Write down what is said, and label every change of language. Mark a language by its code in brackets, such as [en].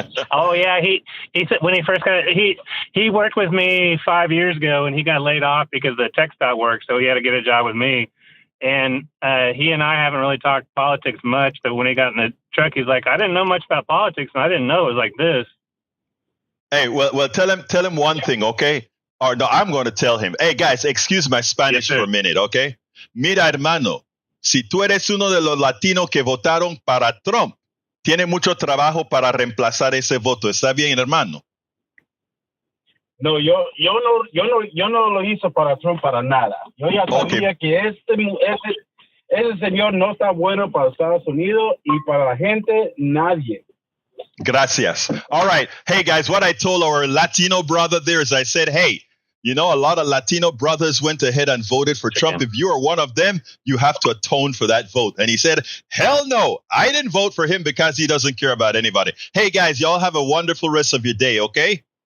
[en] Oh yeah, he said when he first got he worked with me 5 years ago, and he got laid off because the tech stopped work, so he had to get a job with me. And he and I haven't really talked politics much, but when he got in the truck, he's like, I didn't know much about politics, and I didn't know it was like this. Hey, well, tell him one thing, okay? Or no, I'm going to tell him. Hey, guys, excuse my Spanish for a minute, okay? [es] Mira, hermano, si tú eres uno de los latinos que votaron para Trump, tiene mucho trabajo para reemplazar ese voto. ¿Está bien, hermano? No, yo no lo hice para Trump para nada. Yo ya sabía que ese señor no está bueno para Estados Unidos y para la gente, nadie. Gracias. [en] All right. Hey, guys, what I told our Latino brother there is I said, hey, a lot of Latino brothers went ahead and voted for Trump. If you are one of them, you have to atone for that vote. And he said, hell no, I didn't vote for him because he doesn't care about anybody. Hey, guys, y'all have a wonderful rest of your day, okay?